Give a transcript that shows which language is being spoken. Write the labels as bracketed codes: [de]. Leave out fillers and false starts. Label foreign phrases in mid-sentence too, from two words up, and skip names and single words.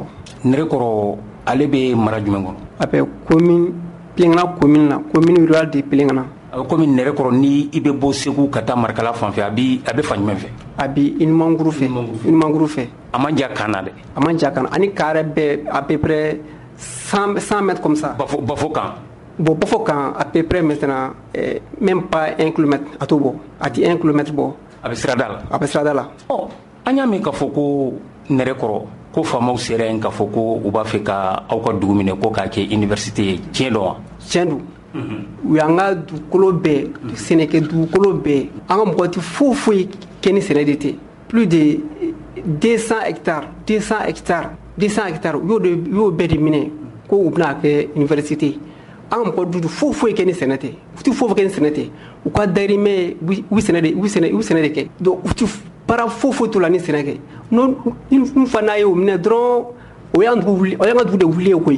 [bm] Nɛrɛkɔrɔ ale bɛ mara jumɛn kɔnɔ? A bɛ commune Pɛlɛnkana commune na [fr] commune rurale de [bm] Pɛlɛnkana. A bɛ komi Nɛrɛkɔrɔ ni i bɛ bɔ Segu ka taa Marikala fan fɛ a bɛ fan jumɛn fɛ? A bɛ Inimanguru fɛ. A man jan kan na dɛ. A man jan kan na ani ka yɛrɛ bɛ [fr] à peu près 100 mètres comme ça. [bm] Bafo kan. Bon Bafo kan [fr] à peu près maintenant même pas 1 kilomètre [bm] a t'o bɔ a ti 1 kilomètre bɔ. A bɛ sirada la. A bɛ sirada la. an y'a mɛn k'a fɔ ko nɛrɛkɔrɔ ko faamaw sera yen k'a fɔ ko u b'a fɛ ka aw ka dugu minɛ ko k'a kɛ université ye tiɲɛ don wa? tiɲɛ don. u y'an ka dugukolo bɛɛ sɛnɛkɛ dugukolo bɛɛ an ka mɔgɔ tɛ foyi kɛ ni sɛnɛ de tɛ. [fr] plus de 200 hectares [bm] u y'o bɛɛ de minɛ ko u bɛna kɛ université. an ka mɔgɔ dudu foyi kɛ ni sɛnɛ tɛ. u tɛ foyi kɛ ni sɛnɛ tɛ. u ka dayirimɛ u sɛnɛ de kɛ. donc u tɛ baara foyi t'u la ni sɛnɛ kɛ. n'u fa n'a ye o minɛ dɔrɔn o y'an ka dugu de wuli ye koyi.